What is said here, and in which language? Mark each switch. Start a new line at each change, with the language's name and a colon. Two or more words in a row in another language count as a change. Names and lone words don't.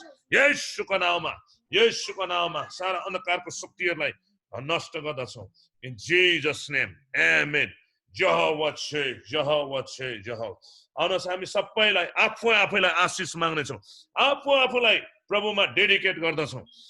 Nepali: येशूको नाममा सारा अन्धकारको शक्तिहरूलाई नष्ट गर्दछौँ।
English: In Jesus name.
Nepali: Amen. Jehovah छे, Jehovah छे, Jehovah. आउनुहोस् हामी सबैलाई आफैलाई आशिष माग्नेछौँ। आफूलाई प्रभुमा डेडिकेट गर्दछौँ।